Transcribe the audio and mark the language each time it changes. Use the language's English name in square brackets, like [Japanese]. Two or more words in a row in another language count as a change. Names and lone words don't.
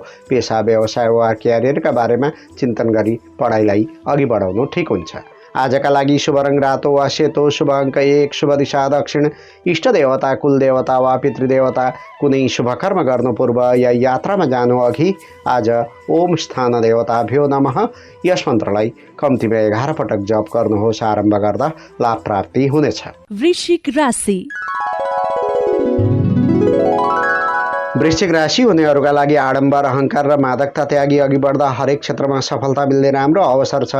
[Nepali] पेसा, व्यवसाय वा क्यारियरका बारेमा चिन्तन गरी पढाइलाई अघि बढाउनु ठिक हुन्छ। आजका लागि शुभ रङ रातो वा सेतो, शुभ अङ्क 1, शुभ दिशा दक्षिण, इष्टदेवता, कुलदेवता वा पितृदेवता। कुनै शुभ कर्म गर्नु पूर्व या यात्रामा जानु अघि आज [Sanskrit] ओम स्थान देवताभ्यो नमः [Nepali] यस मन्त्रलाई कम्तीमा 11 पटक जप गर्नुहोस्। आरम्भ गर्दा लाभ प्राप्ति हुनेछ। वृश्चिक राशि। वृश्चिक राशि हुनेहरूका लागि आडम्बर, अहङ्कार र मादकता त्यागी अघि बढ्दा हरेक क्षेत्रमा सफलता मिल्ने राम्रो अवसर छ।